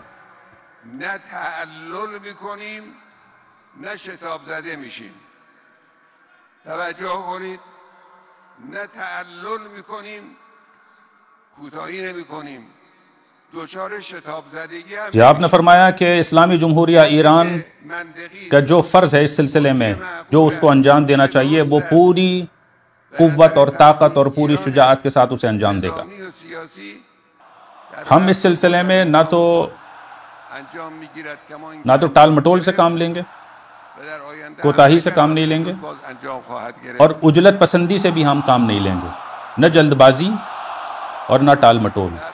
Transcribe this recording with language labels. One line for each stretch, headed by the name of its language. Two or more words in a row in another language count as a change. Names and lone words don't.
Persian: نه تعلل میکنیم نه شتاب زده میشیم. توجه کنید، نه تعلل میکنیم، کوتاهی نمیکنیم، دچار شتاب زدگی هم
Urdu: کہ آپ نے فرمایا کہ اسلامی جمہوریہ ایران کا جو فرض ہے اس سلسلے میں، جو اس کو انجام دینا چاہیے، وہ پوری قوت اور طاقت اور پوری شجاعت کے ساتھ اسے انجام دے گا. ہم اس سلسلے میں نہ تو ٹال مٹول سے کام لیں گے، کوتاہی سے کام نہیں لیں گے، اور عجلت پسندی سے بھی ہم کام نہیں لیں گے، نہ جلد بازی اور نہ ٹال مٹول.